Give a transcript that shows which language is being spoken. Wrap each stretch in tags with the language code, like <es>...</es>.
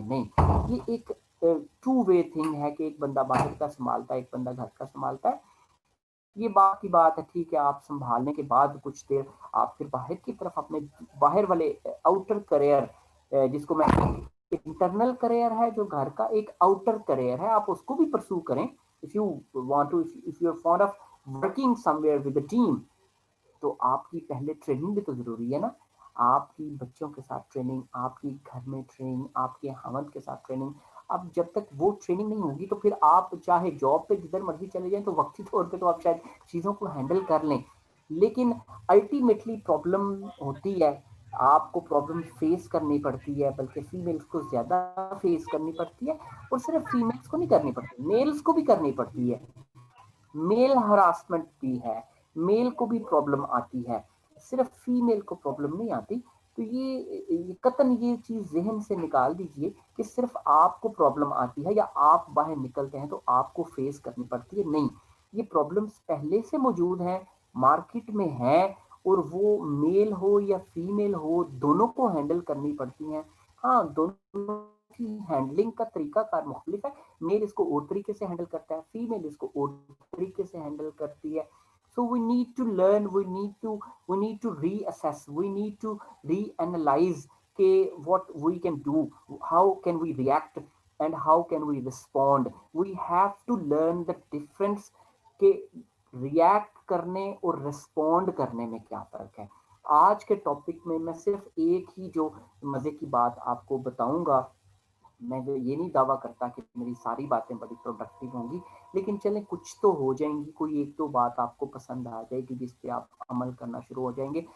<ur>نہیں، یہ ایک ٹو وے تھنگ ہے کہ ایک بندہ باہر کا سنبھالتا ہے، ایک بندہ گھر کا سنبھالتا ہے. یہ بات کی بات ہے، ٹھیک ہے، آپ سنبھالنے کے بعد کچھ دیر آپ پھر باہر کی طرف اپنے باہر والے آؤٹر کریئر، جس کو میں انٹرنل کریئر ہے جو گھر کا، ایک آؤٹر کریئر ہے، آپ اس کو بھی پرسو کریں.</ur> <en>if you want to if you are fond of working somewhere with a team،</en> <ur>تو آپ کی پہلے ٹریننگ بھی تو ضروری ہے نا. آپ کی بچوں کے ساتھ ٹریننگ، آپ کی گھر میں ٹریننگ، آپ کے ہمت کے ساتھ ٹریننگ. اب جب تک وہ ٹریننگ نہیں ہوگی تو پھر آپ چاہے جاب پہ جدھر مرضی چلے جائیں، تو وقتی طور پہ تو آپ شاید چیزوں کو ہینڈل کر لیں، لیکن الٹیمیٹلی پرابلم ہوتی ہے. آپ کو پرابلم فیس کرنی پڑتی ہے، بلکہ فیمیلز کو زیادہ فیس کرنی پڑتی ہے. اور صرف فیمیلز کو نہیں کرنی پڑتی، میلز کو بھی کرنی پڑتی ہے. میل ہراسمنٹ بھی ہے، میل کو بھی پرابلم آتی ہے، صرف فیمیل کو پرابلم نہیں آتی. تو یہ قطعاً یہ چیز ذہن سے نکال دیجئے کہ صرف آپ کو پرابلم آتی ہے یا آپ باہر نکلتے ہیں تو آپ کو فیس کرنی پڑتی ہے. نہیں، یہ پرابلمس پہلے سے موجود ہیں، مارکیٹ میں ہیں، اور وہ میل ہو یا فیمیل ہو دونوں کو ہینڈل کرنی پڑتی ہیں. ہاں، دونوں کی ہینڈلنگ کا طریقہ کار مختلف ہے. میل اس کو اور طریقے سے ہینڈل کرتا ہے، فیمیل اس کو اور طریقے سے ہینڈل کرتی ہے.</ur> <en>So we need to learn, we need to reassess, we need to reanalyze what we can do, how can we react and how can we respond. We have to learn the difference</en> <ur>کہ racket کرنے اور respond کرنے میں کیا فرق ہے. آج کے ٹاپک میں صرف ایک ہی جو مزے کی بات آپ کو بتاؤں گا. میں یہ نہیں دعویٰ کرتا کہ میری ساری باتیں بڑی پروڈکٹیو ہوں گی، لیکن چلیں کچھ تو ہو جائیں گی، کوئی ایک دو بات آپ کو پسند آ جائے گی جس پہ آپ عمل کرنا شروع ہو جائیں گے.</ur>